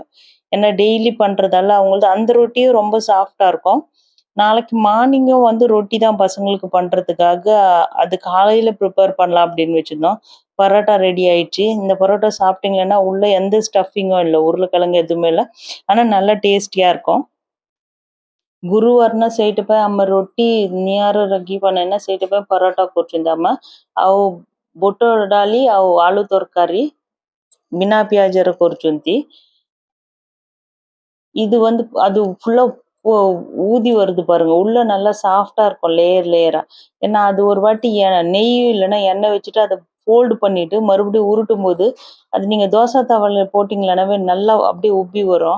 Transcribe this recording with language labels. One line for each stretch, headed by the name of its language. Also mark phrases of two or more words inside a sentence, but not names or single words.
Tamil: ஏன்னா டெய்லி பண்ணுறதால அவங்களது அந்த ரொட்டியும் ரொம்ப சாஃப்டாக இருக்கும். நாளைக்கு மார்னிங்கும் வந்து ரொட்டி தான் பசங்களுக்கு பண்ணுறதுக்காக அது காலையில் ப்ரிப்பேர் பண்ணலாம் அப்படின்னு வச்சுருந்தோம். பரோட்டா ரெடி ஆயிடுச்சு. இந்த பரோட்டா சாப்பிட்டீங்கன்னா உள்ள எந்த ஸ்டஃபிங்கும் இல்லை, உருளைக்கிழங்கு எதுவுமே இல்லை. ஆனால் நல்லா டேஸ்டியாக இருக்கும்.
Odia: गुरुवारनं ସେଇଥିପାଇଁ ଆମେ ରୁଟି ନିଆଁରେ ରଖି ବନେଇନା ସେଇଥିପାଇଁ ପରଟା କରୁଛନ୍ତି ଆମେ। ଆଉ ବୁଟ ଡାଲି ଆଉ ଆଳୁ ତରକାରୀ ବିନା ପିଆଜରେ କରୁଛନ୍ତି।
Tamil: இது வந்து அது ஃபுல்லா ஊதி வருது பாருங்க, உள்ள நல்லா சாஃப்டா இருக்கும்,
English: layer layer.
Tamil: ஏன்னா அது ஒரு வாட்டி நெய் இல்லைன்னா எண்ணெய் வச்சுட்டு அதை ஃபோல்டு பண்ணிட்டு மறுபடியும் உருட்டும் போது அது நீங்க தோசை தவால போட்டீங்களானாவே நல்லா அப்படியே உப்பி வரும்.